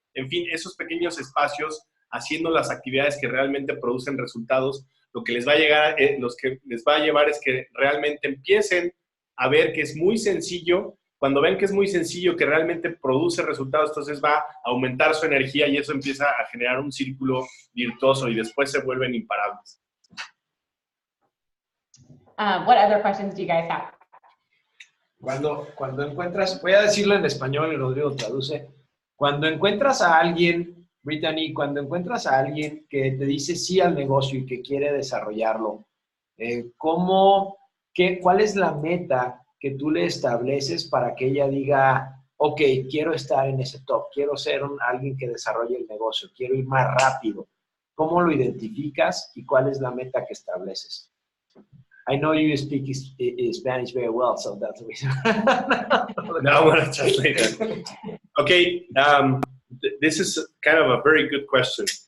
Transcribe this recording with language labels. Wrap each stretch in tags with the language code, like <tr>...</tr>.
<es>En fin, esos pequeños espacios, haciendo las actividades que realmente producen resultados, lo que les va a llevar es que realmente empiecen a ver que es muy sencillo. Cuando ven que es muy sencillo, que realmente produce resultados, entonces va a aumentar su energía y eso empieza a generar un círculo virtuoso y después se vuelven imparables.</es> <en>What other questions do you guys have?</en> <es>Cuando encuentras, voy a decirlo en español y Rodrigo traduce. Cuando encuentras a alguien, Brittany, cuando encuentras a alguien que te dice sí al negocio y que quiere desarrollarlo, ¿cuál es la meta que tú le estableces para que ella diga, ok, quiero estar en ese top, quiero ser alguien que desarrolle el negocio, quiero ir más rápido? ¿Cómo lo identificas y cuál es la meta que estableces?</es> <en>I know you speak Spanish very well, so that's the reason. No, I want to translate that. Okay, this is kind of a very good question.</en>